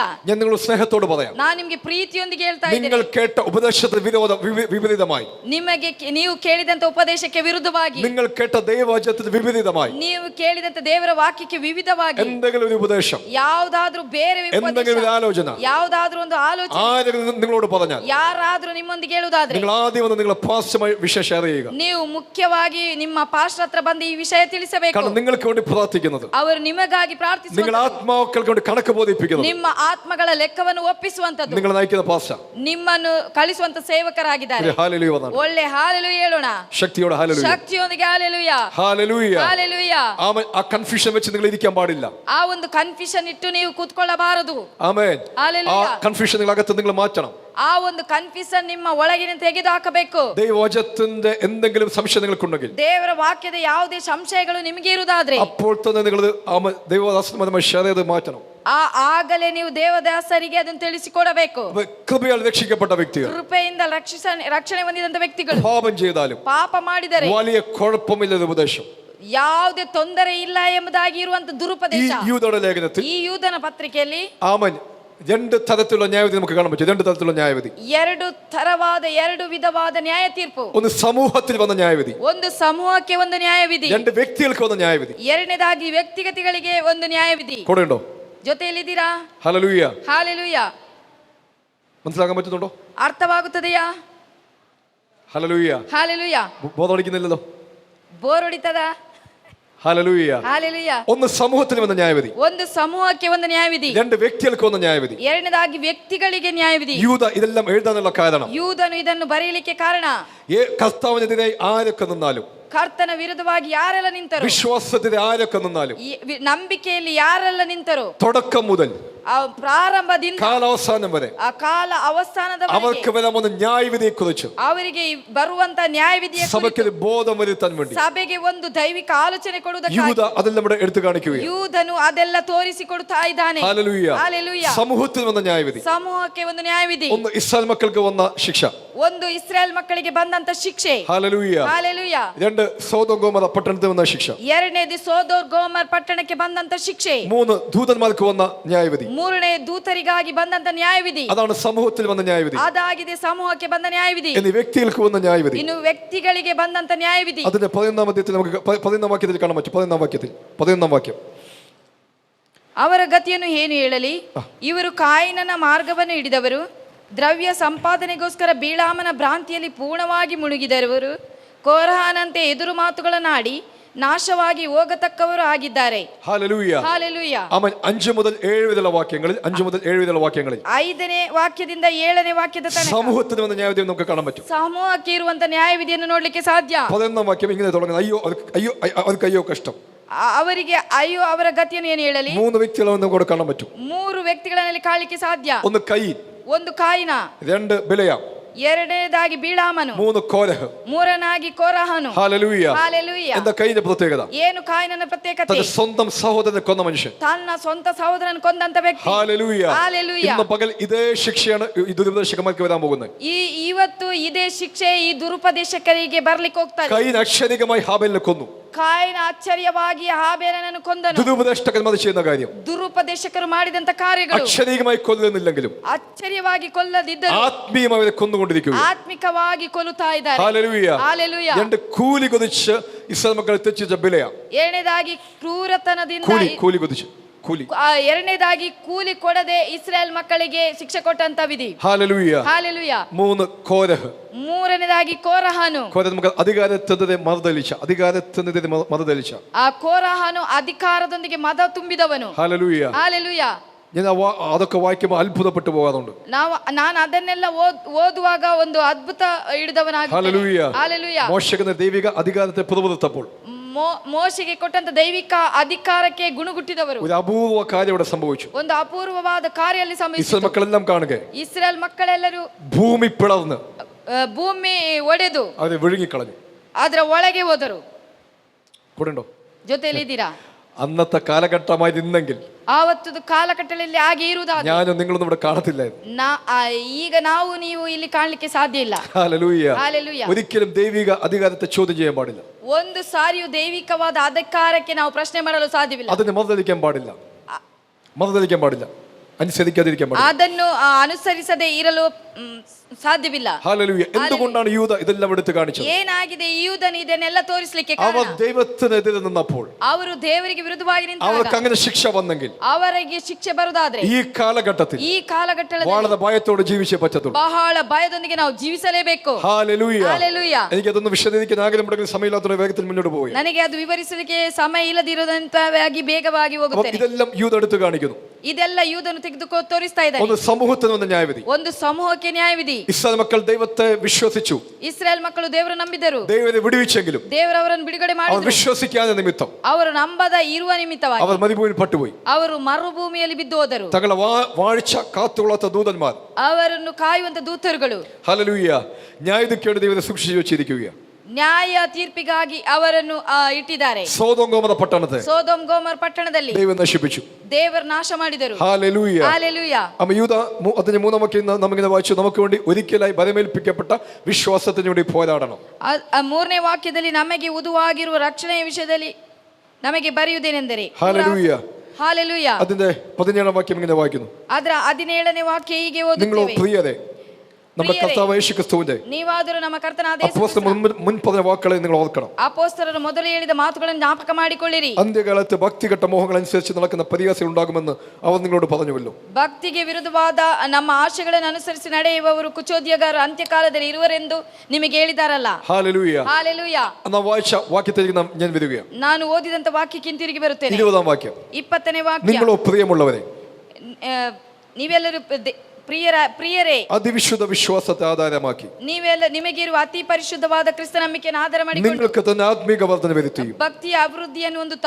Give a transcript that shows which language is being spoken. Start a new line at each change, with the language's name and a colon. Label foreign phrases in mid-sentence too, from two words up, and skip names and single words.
Malayalam: ഞാൻ നിങ്ങളോട് സ്നേഹത്തോട് പറയാം,
Kannada: ನಾನು ನಿಮಗೆ ಪ್ರೀತಿಯೊಂದಿಗೆ ಹೇಳ್ತಾ
Malayalam: നിങ്ങൾ
Kannada: ಇದ್ದೇನೆ.
Malayalam: കേട്ട ഉപദേശത്തിന് വിപരീതമായി,
Kannada: ನೀವು ಕೇಳಿದಂತ ಉಪದೇಶಕ್ಕೆ ವಿರುದ್ಧವಾಗಿ,
Malayalam: നിങ്ങൾ കേട്ട ദൈവവചനത്തിന് വിപരീതമായി
Kannada: ನೀವು ಕೇಳಿದಂತ ದೇವರ ವಾಕ್ಯಕ್ಕೆ ವಿವಿಧವಾಗಿ
Malayalam: എന്തെങ്കിലും ഒരു ഉപദേശം,
Kannada: ಯಾವುದಾದ್ರೂ ಬೇರೆ
Malayalam: എന്തെങ്കിലും ഒരു ആലോചന
Kannada: ಯಾವುದಾದ್ರೂ ಒಂದು ಆಲೋಚನೆ
Malayalam: ആരെങ്കിലും നിങ്ങളോട് പറഞ്ഞാൽ,
Kannada: ಯಾರಾದ್ರೂ ನಿಮ್ಮೊಂದಿಗೆ ಹೇಳುವುದಾದ್ರೆ,
Malayalam: നിങ്ങൾ ആദ്യം വന്ന് നിങ്ങളെ പാസ്റ്ററുമായി വിഷയം ഷെയർ ചെയ്യുക.
Kannada: ನೀವು ಮುಖ್ಯವಾಗಿ ನಿಮ್ಮ ಪಾಸ್ಟರ್ ಹತ್ರ ಬಂದು ಈ ವಿಷಯ ತಿಳಿಸಬೇಕು.
Malayalam: കാരണം നിങ്ങൾക്ക് വേണ്ടി പ്രാർത്ഥിക്കുന്നത്,
Kannada: ಅವರು ನಿಮಗಾಗಿ
Malayalam: നിങ്ങൾ
Kannada: ಪ್ರಾರ್ಥಿಸುವಂತದ್ದು,
Malayalam: ആത്മാക്കൾക്ക് വേണ്ടി കണക്ക് ബോധിപ്പിക്കുന്നത്,
Kannada: ನಿಮ್ಮ ಆತ್ಮಗಳ ಲೆಕ್ಕವನ್ನು ಒಪ್ಪಿಸುವಂತದ್ದು,
Malayalam: നിങ്ങൾ നയിക്കുന്ന പാസ്റ്റർ,
Kannada: ನಿಮ್ಮನ್ನು ಕಳಿಸುವಂತ ಸೇವಕರಾಗಿದ್ದಾರೆ.
Malayalam: ഹല്ലേലൂയ വന്നാണ്.
Kannada: ಒಳ್ಳೆ ಹಾಲೆಲೂಯ ಹೇಳೋಣ.
Malayalam: ശക്തിയോടെ ഹല്ലേലൂയ.
Kannada: ಶಕ್ತಿಯೊಂದಿಗೆ ಹಾಲೆಲೂಯ.
Malayalam: ഹല്ലേലൂയ.
Kannada: ಹಾಲೆಲೂಯ.
Malayalam: ആ കൺഫ്യൂഷൻ വെച്ച് നിങ്ങൾ ഇരിക്കാൻ പാടില്ല.
Kannada: ಆ ಒಂದು ಕನ್ಫ್ಯೂಷನ್ ಇಟ್ಟು ನೀವು ಕೂತ್ಕೊಳ್ಳಬಾರದು.
Malayalam: ആമേൻ. ആ
Kannada: ಹಾಲೆಲೂಯ.
Malayalam: കൺഫ്യൂഷൻ നിങ്ങൾ അകത്ത് നിങ്ങൾ മാറ്റണം.
Kannada: ಆ ಒಂದು ಕನ್ಫ್ಯೂಷನ್ ನಿಮ್ಮ ಒಳಗಿನ ತೆಗೆದು ಹಾಕಬೇಕು.
Malayalam: ദൈവവചനത്തിന്റെ എന്തെങ്കിലും സംശയം നിങ്ങൾക്കുണ്ടെങ്കിൽ,
Kannada: ದೇವರ ವಾಕ್ಯದ ಯಾವುದೇ ಸಂಶಯಗಳು ನಿಮಗೆ ಇರುವುದಾದ್ರೆ,
Malayalam: അപ്പോൾ തന്നെ നിങ്ങൾ ദൈവദാസന്മാരുമായി ഷെയർ ചെയ്ത് മാറ്റണം.
Kannada: ಆಗಲೇ ನೀವು ದೇವದಾಸರಿಗೆ ಅದನ್ನು ತಿಳಿಸಿಕೊಡಬೇಕು.
Malayalam: കൃപയാൽ രക്ഷിക്കപ്പെട്ട വ്യക്തികൾ,
Kannada: ಕೃಪೆಯಿಂದ ರಕ್ಷಣೆ ಹೊಂದಿದಂತ ವ್ಯಕ್ತಿಗಳು
Malayalam: പാപം ചെയ്താലും
Kannada: ಪಾಪ ಮಾಡಿದರೆ
Malayalam: വലിയ കുഴപ്പമില്ലാത്ത ഉപദേശം,
Kannada: ಯಾವುದೇ ತೊಂದರೆ ಇಲ್ಲ ಎಂಬುದಾಗಿ ಇರುವಂತ
Malayalam: ഈ
Kannada: ದುರುಪದೇಶ
Malayalam: യൂദയുടെ ലേഖനത്തിൽ
Kannada: ಈ ಯೂದನ ಪತ್ರಿಕೆಯಲ್ಲಿ
Malayalam: ആമൻ 2 തരത്തിലുള്ള ന്യായവിധി നമുക്ക് കാണാൻ പറ്റും. 2 തരത്തിലുള്ള ന്യായവിധി.
Kannada: 2 ವಿಧವಾದ ನ್ಯಾಯ ತೀರ್ಪು.
Malayalam: ഒന്ന് സമൂഹത്തിൽ വന്ന ന്യായവിധി,
Kannada: ಒಂದು ಸಮೂಹಕ್ಕೆ ಒಂದು ನ್ಯಾಯವಿಧಿ.
Malayalam: 2 വ്യക്തികൾക്ക് വന്ന ന്യായവിധി.
Kannada: ಎರಡನೇದಾಗಿ ವ್ಯಕ್ತಿಗತಗಳಿಗೆ ಒಂದು ನ್ಯಾಯವಿಧಿ.
Malayalam: കൂടെ ഉണ്ടോ?
Kannada: ಜೊತೆಯಲ್ಲಿದ್ದೀರಾ?
Malayalam: ഹല്ലേലൂയ.
Kannada: ಹಾಲೆಲೂಯ.
Malayalam: മനസ്സിലാക്കാൻ പറ്റുന്നുണ്ടോ?
Kannada: ಅರ್ಥವಾಗುತ್ತದೆಯಾ?
Malayalam: ഹല്ലേലൂയ.
Kannada: ಹಾಲೆಲೂಯ.
Malayalam: ബോധമടിക്കുന്നില്ലല്ലോ?
Kannada: ಬೋರ್ ಹೊಡಿತದ?
Malayalam: ഹല്ലേലൂയ.
Kannada: ಹಾಲೆಲೂಯ.
Malayalam: ഒന്ന് സമൂഹത്തിൽ വന്ന ന്യായവിധി,
Kannada: ಒಂದು ಸಮೂಹಕ್ಕೆ ಒಂದು ನ್ಯಾಯವಿಧಿ.
Malayalam: 2 വ്യക്തികൾക്ക് വന്ന ന്യായവിധി.
Kannada: ಎರಡನೇದಾಗಿ ವ್ಯಕ್ತಿಗಳಿಗೆ ನ್ಯಾಯವಿಧಿ.
Malayalam: യൂദ ഇതെല്ലാം എഴുതാനുള്ള കാരണം,
Kannada: ಯೂದನು ಇದನ್ನು ಬರೆಯಲಿಕ್ಕೆ ಕಾರಣ,
Malayalam: കർത്താവിനെതിരെ ആരൊക്കെ നിന്നാലും,
Kannada: ಕರ್ತನ ವಿರುದ್ಧವಾಗಿ ಯಾರೆಲ್ಲ ನಿಂತರು,
Malayalam: വിശ്വാസത്തിന് ആരൊക്കെ നിന്നാലും,
Kannada: ನಂಬಿಕೆಯಲ್ಲಿ ಯಾರೆಲ್ಲ ನಿಂತರು,
Malayalam: തുടക്കം മുതൽ
Kannada: ಆ ಪ್ರಾರಂಭದಿಂದ
Malayalam: കാലാവസാനം വരെ
Kannada: ಆ ಕಾಲ ಅವಸಾನದವರೆಗೆ
Malayalam: അവർക്ക് വരാൻ വന്ന ന്യായവിധിയെ കുറിച്ച്
Kannada: ಅವರಿಗೆ ಬರುವಂತ ನ್ಯಾಯವಿಧಿಯ
Malayalam: സഭയ്ക്ക്
Kannada: ಕುರಿತು
Malayalam: ബോധം വരുത്താൻ വേണ്ടി
Kannada: ಸಭೆಗೆ ಒಂದು ದೈವಿಕ ಆಲೋಚನೆ
Malayalam: യൂദ
Kannada: ಕೊಡುವುದಕ್ಕಾಗಿ
Malayalam: അതെല്ലാം ഇവിടെ എടുത്തു കാണിക്കുകയാണ്.
Kannada: ಯೂದನು ಅದೆಲ್ಲ ತೋರಿಸಿಕೊಡುತ್ತಾ ಇದ್ದಾನೆ.
Malayalam: ഹല്ലേലൂയ.
Kannada: ಹಾಲೆಲೂಯ.
Malayalam: സമൂഹത്തിൽ വന്ന ന്യായവിധി,
Kannada: ಸಮೂಹಕ್ಕೆ ಒಂದು ನ್ಯಾಯವಿಧಿ.
Malayalam: ഒന്ന് ഇസ്രായേൽ മക്കൾക്ക് വന്ന ശിക്ഷ,
Kannada: ಒಂದು ಇಸ್ರಾಯೇಲ್ ಮಕ್ಕಳಿಗೆ ಬಂದಂತ ಶಿಕ್ಷೆ.
Malayalam: ഹല്ലേലൂയ.
Kannada: ಹಾಲೆಲೂಯ.
Malayalam: 2 സോദോം ഗൊമോറ പട്ടണത്തിൽ വന്ന ശിക്ഷ,
Kannada: ಎರಡನೇದು ಸೋದೋರ್ ಗೋಮರ್ ಪಟ್ಟಣಕ್ಕೆ ಬಂದಂತ ಶಿಕ್ಷೆ.
Malayalam: 3 ദൂതന്മാർക്ക് വന്ന ന്യായവിധി,
Kannada: ಮೂರನೇ ದೂತರಿಗಾಗಿ ಬಂದಂತ ನ್ಯಾಯವಿಧಿ.
Malayalam: അതാണ് സമൂഹത്തിൽ വന്ന ന്യായവിധി.
Kannada: ಅದಾಗಿದೆ ಸಮೂಹಕ್ಕೆ ಬಂದ ನ್ಯಾಯವಿಧಿ.
Malayalam: എന്നീ വ്യക്തികൾക്ക് വന്ന ന്യായവിധി.
Kannada: ಇನ್ನು ವ್ಯಕ್ತಿಗಳಿಗೆ ಬಂದಂತ ನ್ಯಾಯವಿಧಿ.
Malayalam: അതിന്റെ 11ാം അധ്യായത്തിൽ നമുക്ക് 11ാം വാക്യത്തിൽ കാണാൻ പറ്റും. 11ാം വാക്യം.
Kannada: ಅವರ ಗತಿಯನ್ನು ಏನು ಹೇಳಲಿ? ಇವರು ಕಾಯಿನನ ಮಾರ್ಗವನ್ನು ಹಿಡಿದವರು, ದ್ರವ್ಯ ಸಂಪಾದನೆಗೋಸ್ಕರ ಬೀಳಾಮನ ಭ್ರಾಂತಿಯಲ್ಲಿ ಪೂರ್ಣವಾಗಿ ಮುಳುಗಿದವರು, ಕೋರಹನಂತೆ ಎದುರು ಮಾತುಗಳನ್ನಾಡಿ ನಾಶವಾಗಿ ಹೋಗತಕ್ಕವರು ಆಗಿದ್ದಾರೆ.
Malayalam: ഹല്ലേലൂയ.
Kannada: ಹಾಲೆಲೂಯ.
Malayalam: അവൻ 5 മുതൽ 7 വരെയുള്ള വാക്യങ്ങളിൽ
Kannada: 5ನೇ ವಾಕ್ಯದಿಂದ 7ನೇ ವಾಕ್ಯದ ತನಕ
Malayalam: സമൂഹത്തിന് വന്ന ന്യായവിധി നമുക്ക് കാണാൻ പറ്റും.
Kannada: ಸಮೂಹಕ್ಕೆ ಇರುವಂತ ನ್ಯಾಯವಿಧಿಯನ್ನು ನೋಡ್ಲಿಕ್ಕೆ ಸಾಧ್ಯ.
Malayalam: 11ാം വാക്യം ഇങ്ങനെ തുടങ്ങുന്നത്, അവർക്ക് അയ്യോ കഷ്ടം.
Kannada: ಅವರಿಗೆ ಅಯ್ಯೋ ಅವರ ಗತಿಯನ್ನು ಏನು ಹೇಳಲಿ?
Malayalam: 3 വ്യക്തികളെ നമുക്ക് കാണാൻ പറ്റും.
Kannada: 3 ವ್ಯಕ್ತಿಗಳಲ್ಲಿ ಕಾಣಲಿಕ್ಕೆ ಸಾಧ್ಯ.
Malayalam: ഒന്ന് കയീൻ,
Kannada: ಒಂದು ಕಾಯಿನ,
Malayalam: 2 ബിലയാം,
Kannada: ಎರಡನೇದಾಗಿ ಬಿಳಾಮನು, 3 ಕೋರಹ, ಮೂರನಾಗಿ ಕೋರಹನು.
Malayalam: ഹല്ലേലൂയ.
Kannada: ಹಾಲೆಲೂಯ.
Malayalam: എന്താ കൈന്റെ പ്രത്യേകത?
Kannada: ಏನು ಕಾಯಿನನ ಪ್ರತ್ಯೇಕತೆ?
Malayalam: തന്റെ സ്വന്തം സഹോദരനെ കൊന്ന മനുഷ്യൻ.
Kannada: ತನ್ನ ಸ್ವಂತ ಸಹೋದರನ ಕೊಂದಂತ ವ್ಯಕ್ತಿ.
Malayalam: ഹല്ലേലൂയ.
Kannada: ಹಾಲೆಲೂಯ.
Malayalam: ഇന്ന് പകൽ ഇതേ ശിക്ഷയാണ് ഈ ദുരുപദേശകന്മാർക്ക് വരാൻ പോകുന്നത്.
Kannada: ಇವತ್ತು ಇದೇ ಶಿಕ್ಷೆ ಈ ದುರುಪದೇಶಕರಿಗೆ ಬರ್ಲಿಕ್ಕೆ ಹೋಗ್ತಾರೆ.
Malayalam: കൈൻ അക്ഷരികമായി ഹാബേലിനെ കൊന്നു.
Kannada: ಕಾಯಿನ ಆಶ್ಚರ್ಯವಾಗಿ ಹಾಬೇಲನನ್ನು ಕೊಂದನು.
Malayalam: ദുരുപദേഷ്ടകന്മാർ ചെയ്യുന്ന കാര്യം,
Kannada: ದುರುಪದೇಶಕರು ಮಾಡಿದಂತ ಕಾರ್ಯಗಳು
Malayalam: അക്ഷരികമായി കൊല്ലുന്നില്ലെങ്കിലും
Kannada: ಆಶ್ಚರ್ಯವಾಗಿ ಕೊಲ್ಲದಿದ್ದರು
Malayalam: ആത്മീയമായി അവരെ കൊന്നുകൊണ്ടിരിക്കുക.
Kannada: ಆತ್ಮಿಕವಾಗಿ ಕೊಲ್ಲುತ್ತಾ ಇದ್ದಾರೆ.
Malayalam: ഹല്ലേലൂയ.
Kannada: ಹಾಲೆಲೂಯ.
Malayalam: 2 കൂലി കൊതിച്ച് ഇസ്രായേൽ മക്കളെ തെറ്റിച്ച ബിലെയാം.
Kannada: ಎರಡನೇದಾಗಿ ಕ್ರೂರತನದಿಂದ
Malayalam: കൂലി കൊതിച്ച് ಕೂಲಿ.
Kannada: ಎರಡನೇದಾಗಿ ಕೂಲಿ ಕೊಡದೆ ಇಸ್ರಾಯೇಲ್ ಮಕ್ಕಳಿಗೆ ಶಿಕ್ಷೆ ಕೊಟ್ಟಂತ ವಿಧಿ.
Malayalam: ഹല്ലേലൂയ.
Kannada: ಹಾಲೆಲೂಯ.
Malayalam: 3 കോരഹ.
Kannada: ಮೂರನೇದಾಗಿ ಕೋರಹನು.
Malayalam: നമുക്ക് അധികാരത്തിനെതിരെ മറുതലിച്ച
Kannada: ಆ ಕೋರಹನು ಅಧಿಕಾರದೊಂದಿಗೆ ಮದ ತುಂಬಿದವನು.
Malayalam: ഹല്ലേലൂയ.
Kannada: ಹಾಲೆಲೂಯ.
Malayalam: ഞാൻ അതൊക്കെ വായിക്കുമ്പോൾ അത്ഭുതപ്പെട്ടു പോകാറുണ്ട്.
Kannada: ನಾನು ಅದನ್ನೆಲ್ಲ ಓದುವಾಗ ಒಂದು ಅದ್ಭುತ ಹಿಡಿದವನಾಗಿದ್ದೇನೆ. ಹಾಲೆಲೂಯ.
Malayalam: മോശೆಗೆ ദൈവിക അധികാരത്തെ പുറപ്പെടുത്തപ്പോൾ
Kannada: ಮೋಶೆಗೆ ಕೊಟ್ಟಂತ ದೈವಿಕ ಅಧಿಕಾರಕ್ಕೆ ಗುಣಗುಟ್ಟಿದವರು.
Malayalam: ഒരു അപൂർവ കാര്യം ഇവിടെ സംഭവിച്ചു.
Kannada: ಒಂದು ಅಪೂರ್ವವಾದ ಕಾರ್ಯ ಅಲ್ಲಿ ಸಂಭವಿಸಿತು.
Malayalam: ഇസ്രായേൽ മക്കളെല്ലാം കാണുക,
Kannada: ಇಸ್ರಾಯೇಲ್ ಮಕ್ಕಳೆಲ್ಲರೂ
Malayalam: ഭൂമി പിളർന്ന്
Kannada: ಭೂಮಿ ಒಡೆದು
Malayalam: അവരെ വിഴുങ്ങിക്കളഞ്ഞു.
Kannada: ಅದರ ಒಳಗೆ ಹೋದರು.
Malayalam: കൂടെയുണ്ടോ?
Kannada: ಜೊತೆಯಲ್ಲಿ ಇದ್ದೀರಾ?
Malayalam: അന്നത്തെ കാലഘട്ടമായി നിന്നെങ്കിൽ
Kannada: ಆವತ್ತದು ಕಾಲಘಟ್ಟದಲ್ಲಿ ಹಾಗೆ ಇರುವುದಾದ್ರೆ
Malayalam: ഞാനും നിങ്ങളൊന്നും ഇവിടെ കാണത്തില്ലായിരുന്നു.
Kannada: ಈಗ ನಾವು ನೀವು ಇಲ್ಲಿ ಕಾಣಲಿಕ್ಕೆ ಸಾಧ್ಯ ಇಲ್ಲ.
Malayalam: ഹല്ലേലൂയ.
Kannada: ಹಾಲೆಲೂಯ.
Malayalam: ഒരിക്കലും ദൈവിക അധികാരത്തെ ചോദ്യം ചെയ്യാൻ പാടില്ല.
Kannada: ಒಂದು ಸಾರಿಯೂ ದೈವಿಕವಾದ ಅಧಿಕಾರಕ್ಕೆ ನಾವು ಪ್ರಶ್ನೆ ಮಾಡಲು ಸಾಧ್ಯವಿಲ್ಲ.
Malayalam: അതിനെ മറുതലിക്കാൻ പാടില്ല, അനുസരിക്കാതിരിക്കാൻ പാടില്ല,
Kannada: ಅದನ್ನು ಅನುಸರಿಸದೆ ಇರಲು ಸಾಧ್ಯವಿಲ್ಲ.
Malayalam: ഹല്ലേലൂയ. എന്തുകൊണ്ടാണ് യൂദ ഇതെല്ലാം എടുത്ത് കാണിച്ചത്?
Kannada: ಏನಾಗಿದೆ? ಯೂದನು ಇದನ್ನೆಲ್ಲ ತೋರಿಸಲಿಕ್ಕೆ
Malayalam: അവർ ദൈവത്തിനെതിരെ നിന്നപ്പോൾ,
Kannada: ಅವರು ದೇವರಿಗೆ ವಿರುದ್ಧವಾಗಿ ನಿಂತಾಗ
Malayalam: അവർക്ക് അങ്ങനെ ശിക്ഷ വന്നെങ്കിൽ
Kannada: ಅವರಿಗೆ ಶಿಕ್ಷೆ ಬರುದಾದ್ರೆ
Malayalam: ഈ കാലഘട്ടത്തിൽ വളരെ ഭയത്തോടെ ജീവിച്ചേ പറ്റത്തുള്ളൂ.
Kannada: ಬಹಳ ಭಯದೊಂದಿಗೆ ನಾವು ಜೀವಿಸಲೇಬೇಕು.
Malayalam: ഹല്ലേലൂയ.
Kannada: ಹಾಲೆಲೂಯ.
Malayalam: എനിക്കതൊന്ന് വിശദീകരിക്കാൻ ആഗ്രഹമുണ്ടെങ്കിൽ സമയമില്ലാത്ത വേഗത്തിൽ മുന്നോട്ട് പോയി.
Kannada: ನನಗೆ ಅದು ವಿವರಿಸಲಿಕ್ಕೆ ಸಮಯ ಇಲ್ಲದಿರುವುದಂತವಾಗಿ ಬೇಗವಾಗಿ ಹೋಗುತ್ತೇನೆ.
Malayalam: ഇതെല്ലാം യൂദ എടുത്ത് കാണിക്കുന്നു.
Kannada: ಇದೆಲ್ಲ ಯೂದನು ತೆಗೆದುಕೋ ತೋರಿಸ್ತಾ ಇದ್ದಾನೆ. ಒಂದು ಸಮೂಹത്തിന് ಒಂದು ನ್ಯಾಯವಿಧಿ. ಒಂದು ಸಮೂಹಕ್ಕೆ ನ್ಯಾಯವಿಧಿ.
Malayalam: ഇസ്രായേൽ മക്കൾ ദൈവത്തെ വിശ്വസിച്ചു.
Kannada: ಇಸ್ರಾಯೇಲ್ ಮಕ್ಕಳು ದೇವರ ನಂಬಿದರು.
Malayalam: ദൈവത്തെ വിടുവിച്ചെങ്കിലും
Kannada: ದೇವರವರನ್ನು ಬಿಡುಗಡೆ
Malayalam: അവർ
Kannada: ಮಾಡಿದರು.
Malayalam: വിശ്വസിക്കാതെ നിമിത്തം
Kannada: ಅವರು ನಂಬದ ಇರುವ ನಿಮಿತ್ತವಾಗಿ
Malayalam: അവർ മരുഭൂമിയിൽ പട്ടുപോയി.
Kannada: ಅವರು ಮರುಭೂಮಿಯಲ್ಲಿ ಬಿದ್ದು ಹೋದರು.
Malayalam: തങ്ങളെ വാഴ്ച കാത്തുകൊള്ളാത്ത ദൂതന്മാർ,
Kannada: ಅವರನ್ನು ಕಾಯುವಂತ ದೂತರುಗಳು,
Malayalam: ഹല്ലേലൂയ, ന്യായവിധിക്കേണ്ടി ദൈവത്തെ സൂക്ഷിച്ചു വെച്ചിരിക്കുകയാണ്.
Kannada: ನ್ಯಾಯ ತೀರ್ಪಿಗಾಗಿ ಅವರನ್ನು ಇಟ್ಟಿದ್ದಾರೆ.
Malayalam: സോദോം ഗോമോര പട്ടണത്തെ
Kannada: ಸೋದೋಮ್ ಗೋಮರ್ ಪಟ್ಟಣದಲ್ಲಿ
Malayalam: ദൈവം നശിപ്പിച്ചു.
Kannada: ದೇವರು ನಾಶ ಮಾಡಿದರು.
Malayalam: ഹല്ലേലൂയ.
Kannada: ಹಾಲೆಲೂಯ.
Malayalam: അമ്മ യൂദ അതിന്റെ 3-ാം വാക്യം നമ്മിങ്ങനെ വായിച്ചു, നമുക്ക് വേണ്ടി ഒരിക്കലായി ബലമേൽപ്പിക്കപ്പെട്ട വിശ്വാസത്തിന് വേണ്ടി പോരാടണം.
Kannada: 3ನೇ ವಾಕ್ಯದಲ್ಲಿ ನಮಗೆ ಉದುವಾಗಿರುವ ರಕ್ಷಣೆಯ ವಿಷಯದಲ್ಲಿ ನಮಗೆ ಬರೆಯುವುದೇನೆಂದರೆ,
Malayalam: ഹല്ലേലൂയ.
Kannada: ಹಾಲೆಲೂಯ.
Malayalam: അതിന്റെ 17-ാം വാക്യം ഇങ്ങനെ വായിക്കുന്നു,
Kannada: ಅದರ 17ನೇ ವಾಕ್ಯ ಹೀಗೆ
Malayalam: നിങ്ങൾ
Kannada: ಓದುತ್ತೇವೆ.
Malayalam: പ്രിയരെ, നമ്മുടെ കർത്താവ് യേശുക്രിസ്തുവിന്റെ
Kannada: ನೀವಾದರೂ ನಮ್ಮ ಕರ್ತನಾದ
Malayalam: അപ്പോസ്തലർ മുൻ പറഞ്ഞ വാക്കുകളെ നിങ്ങൾ ഓർക്കണം.
Kannada: ಅಪೊಸ್ತಲರು ಮೊದಲು ಹೇಳಿದ ಮಾತುಗಳನ್ನು ಜ್ಞಾಪಕ ಮಾಡಿಕೊಳ್ಳಿರಿ.
Malayalam: അന്ത്യകാലത്ത് ഭക്തികെട്ട മോഹങ്ങൾ അനുസരിച്ച് നടക്കുന്ന പരിഹാസികൾ ഉണ്ടാകുമെന്ന് അവർ നിങ്ങളോട് പറഞ്ഞുവല്ലോ.
Kannada: ಭಕ್ತಿಗೆ ವಿರುದ್ಧವಾದ ನಮ್ಮ ಆಶೆಗಳನ್ನು ಅನುಸರಿಸಿ ನಡೆಯುವವರು ಕುಚೋದ್ಯಗಾರರು ಅಂತ್ಯಕಾಲದಲ್ಲಿ ಇರುವರೆಂದು ನಿಮಗೆ ಹೇಳಿದಾರಲ್ಲ.
Malayalam: ഹല്ലേലൂയ.
Kannada: ಹಾಲೆಲೂಯ.
Malayalam: നാം വായിച്ച വാക്യത്തിലേക്ക് ഞാൻ വരികയാണ്.
Kannada: ನಾನು ಓದಿದಂತ ವಾಕ್ಯಕ್ಕೆ ಹಿಂತಿರುಗಿ ಬರುತ್ತೇನೆ.
Malayalam: 20-ാം വാക്യം,
Kannada: 20ನೇ ವಾಕ್ಯ,
Malayalam: നിങ്ങളോ പ്രിയമുള്ളവരെ,
Kannada: ನೀವೆಲ್ಲರೂ ಪ್ರಿಯರೇ,
Malayalam: അതിവിശുദ്ധ വിശ്വാസത്തെ ആധാരമാക്കി
Kannada: ನಿಮಗಿರುವ ಅತಿ ಪರಿಶುದ್ಧವಾದ ಕ್ರಿಸ್ತ ನಂಬಿಕೆಯನ್ನು ಆಧಾರ ಮಾಡಿಕೊಂಡು
Malayalam: നിങ്ങൾക്ക് തന്നെ ആത്മീക വർധന വരുത്തിയും
Kannada: ಭಕ್ತಿಯ ಅಭಿವೃದ್ಧಿಯನ್ನು ಹೊಂದುತ್ತಾ